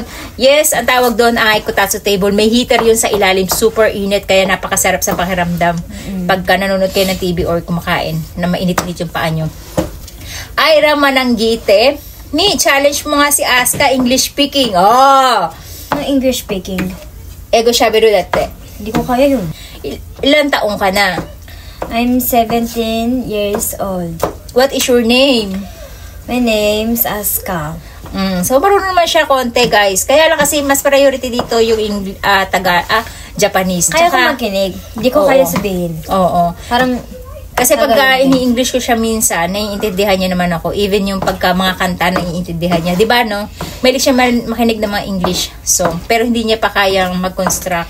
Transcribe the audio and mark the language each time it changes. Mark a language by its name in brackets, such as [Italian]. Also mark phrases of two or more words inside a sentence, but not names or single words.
[Filipino] Yes, ang tawag doon ay Kotatsu table. May heater yun sa ilalim. Super init. Kaya napakasarap sa pakiramdam. Pagka nanonood kayo ng TV or kumakain na mainit-init yung paa nyo. Ira Mananggite. Mi, challenge mo nga si Aska [English] English speaking. [Filipino] Oh! Ano [English] English speaking? [Japanese] 英語しゃべるだって. [Filipino] Hindi ko kaya yun. Ilan taong ka na? [English] I'm 17 years old. What is your name? My name's Aska. So, [Filipino] marunong naman siya konti, guys. Kaya lang kasi mas priority dito yung Japanese. Kaya ko makinig. Hindi ko kaya sabihin. Oo. Parang, kasi pagka ini-English ko siya minsan, naiintindihan niya naman ako. Even yung pagka mga kanta, naiintindihan niya. Diba, no? Mahilig siya makinig ng mga [English] English song. [Filipino] Pero hindi niya pa kayang mag-construct.